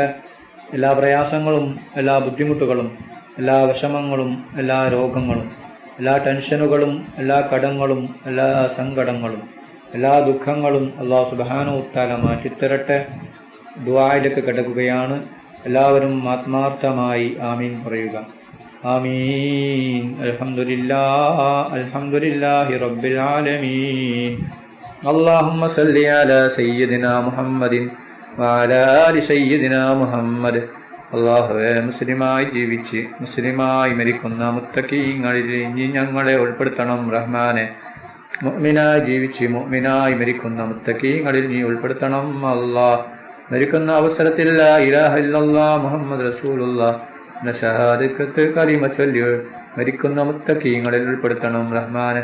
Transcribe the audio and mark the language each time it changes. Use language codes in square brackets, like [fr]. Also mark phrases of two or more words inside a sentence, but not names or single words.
[ml] എല്ലാ പ്രയാസങ്ങളും എല്ലാ ബുദ്ധിമുട്ടുകളും എല്ലാ വിഷമങ്ങളും എല്ലാ രോഗങ്ങളും എല്ലാ ടെൻഷനുകളും എല്ലാ കടങ്ങളും എല്ലാ സങ്കടങ്ങളും എല്ലാ ദുഃഖങ്ങളും അല്ലാഹു സുബ്ഹാനഹു തആല മാറ്റിത്തരട്ടെ. ദുആയിലേക്ക് കടക്കുകയാണ്. എല്ലാവരും ആത്മാർത്ഥമായി ആമീൻ പറയുക. [ar] آمين. الحمد لله رب العالمين. اللهم صل على سيدنا محمد وعلى آل سيدنا محمد. [ml] അല്ലാഹുവേ, മുസ്ലിമായി ജീവിച്ച് മുസ്ലിമായി മരിക്കുന്ന മുത്തഖീങ്ങളിൽ നീ ഞങ്ങളെ ഉൾപ്പെടുത്തണം റഹ്മാനെ. മുഅ്മിനായി ജീവിച്ച് മുഅ്മിനായി മരിക്കുന്ന മുത്തഖീങ്ങളിൽ നീ ഉൾപ്പെടുത്തണം അല്ലാഹ്. മരിക്കുന്ന അവസരത്തിൽ [ar] لا إله إلا الله محمد رسول الله [ml] എന്ന ഷഹാദത്ത് കലിമ ചൊല്ലി മരിക്കുന്ന മുത്തഖീങ്ങളിൽ ഉൾപ്പെടുത്തണം റഹ്മാനെ.